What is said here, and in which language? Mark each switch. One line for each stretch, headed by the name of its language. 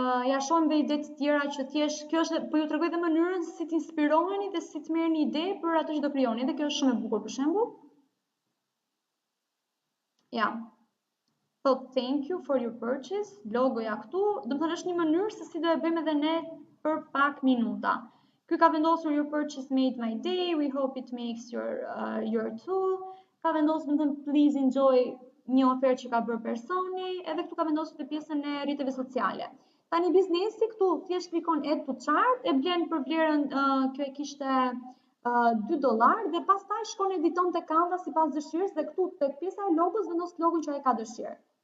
Albanian: Ja shohim dhe ide të tjera që thjesht kjo është, po ju tregoj dhe mënyrën si të inspiroheni dhe si të merrni ide për atë që do krijoni. Dhe kjo është shumë e bukur për shembull. Ja. Thot
English: thank you for your purchase,
Albanian: logoja këtu, domethënë është një mënyrë se si do e bëjmë edhe ne për pak minuta. Ky ka vendosur
English: your purchase made my day, we hope it makes your too.
Albanian: Ka vendosur
English: please enjoy
Albanian: një ofertë që ka bërë personi, edhe këtu ka vendosur të pjesën e rrjeteve sociale. Tani biznesi këtu thjesht klikon
English: add to chart,
Albanian: e blen për vlerën kjo e kishte $2 dhe pastaj shkon editon te Canva sipas dëshirës dhe këtu tek pjesa e logos vendos logon që ai ka dëshirë.